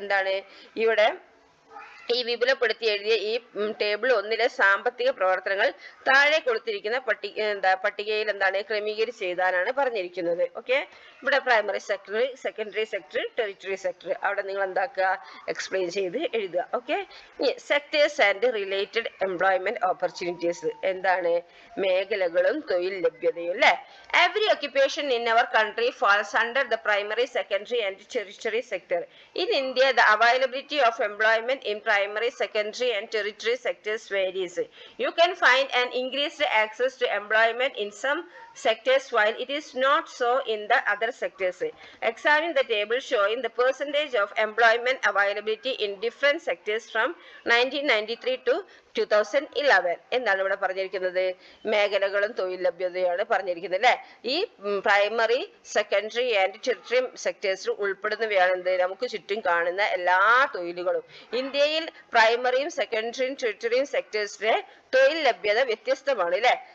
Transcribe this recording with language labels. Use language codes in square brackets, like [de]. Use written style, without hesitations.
[ml] എന്താണ് ഇവിടെ ഈ വിപുലപ്പെടുത്തി എഴുതിയ ഈ ടേബിൾ 1 സാമ്പത്തിക പ്രവർത്തനങ്ങൾ താഴെ കൊടുത്തിരിക്കുന്ന പട്ടികയിൽ എന്താണ് ക്രമീകരിച്ച് എഴുതാനാണ് പറഞ്ഞിരിക്കുന്നത്. ഓക്കെ, ഇവിടെ primary sector, secondary sector, territory sector അവിടെ നിങ്ങൾ എന്താക്കുക എക്സ്പ്ലെയിൻ ചെയ്ത് എഴുതുക. [en] Okay, sectors and related employment opportunities. [ml] എന്താണ്? മേഖലകളും തൊഴിൽ ലഭ്യതയും അല്ലെ. [en] Every occupation in our country falls under the primary, secondary and tertiary sector. In India, the availability of employment in primary, secondary and tertiary sectors varies. You can find an increased access to employment in some sectors while it is not so in the other sectors. Examine the table showing the percentage of employment availability in different sectors from 1993 to [ml] 2011 എന്താണ് ഇവിടെ പറഞ്ഞിരിക്കുന്നത്? മേഖലകളും തൊഴിൽ ലഭ്യതയാണ് പറഞ്ഞിരിക്കുന്നത് അല്ലെ. ഈ primary, secondary and territory സെക്ടേഴ്സിൽ ഉൾപ്പെടുന്നവയാണ് എന്ത്? നമുക്ക് ചുറ്റും കാണുന്ന എല്ലാ തൊഴിലുകളും. ഇന്ത്യയിൽ പ്രൈമറിയും സെക്കൻഡറിയും ടെറിട്ടറിയും സെക്ടേഴ്സിലെ തൊഴിൽ ലഭ്യത വ്യത്യസ്തമാണ് അല്ലെ.